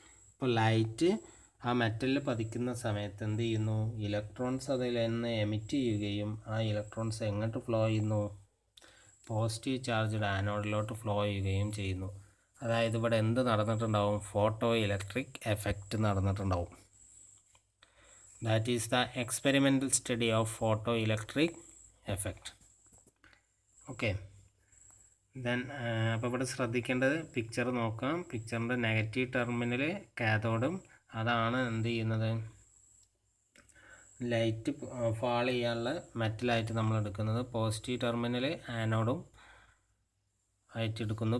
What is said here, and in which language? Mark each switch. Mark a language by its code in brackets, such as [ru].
[ml] ഇപ്പോൾ ലൈറ്റ് ആ മെറ്റലിൽ പതിക്കുന്ന സമയത്ത് എന്ത് ചെയ്യുന്നു? ഇലക്ട്രോൺസ് അതിൽ നിന്ന് എമിറ്റ് ചെയ്യുകയും ആ ഇലക്ട്രോൺസ് എങ്ങോട്ട് ഫ്ലോ ചെയ്യുന്നു? പോസിറ്റീവ് ചാർജ്ഡ് ആനോഡിലോട്ട് ഫ്ലോ ചെയ്യുകയും ചെയ്യുന്നു. അതായത് ഇവിടെ എന്ത് നടന്നിട്ടുണ്ടാവും? Photo electric effect നടന്നിട്ടുണ്ടാവും. [en] That is the experimental study of photoelectric effect. [ml] Okay, then അപ്പോൾ ഇവിടെ ശ്രദ്ധിക്കേണ്ടത് പിക്ചർ നോക്കാം. പിക്ചറിൻ്റെ നെഗറ്റീവ് ടെർമിനൽ കാഥോഡും അതാണ് എന്ത് ചെയ്യുന്നത്? ലൈറ്റ് ഫാൾ ചെയ്യാനുള്ള മെറ്റലായിട്ട് നമ്മൾ എടുക്കുന്നത്. പോസിറ്റീവ് ടെർമിനൽ ആനോഡും ആയിട്ട് എടുക്കുന്നു.